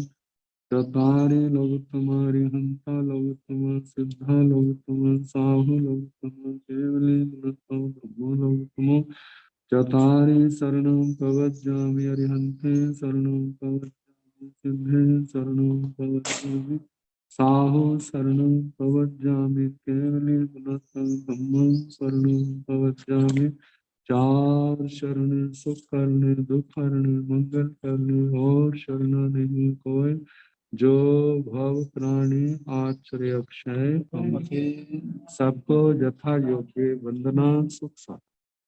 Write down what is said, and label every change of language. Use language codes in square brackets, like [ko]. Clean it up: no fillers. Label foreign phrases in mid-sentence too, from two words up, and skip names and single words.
[pra] चतारि लोकोत्तमारि हंता लोकोत्तम, सिद्धा लोकोत्तम, साहु लोकोत्तम, केवली धम्मो लोकोत्तमो। चतारि शरणं प्रवज्जामि, अरिहन्ते शरणं प्रवज्जामि, सिद्धे शरणं प्रवज्जामि, साहु शरणं प्रवज्जामि, केवली धम्मं शरणं प्रवज्जामि। [hi] चार शरण सुख करने, दुख करने, मंगल करने और शरण नहीं कोई, जो भव प्राणी आश्रय अक्षय, सबको यथा योग्य वंदना सुख सा।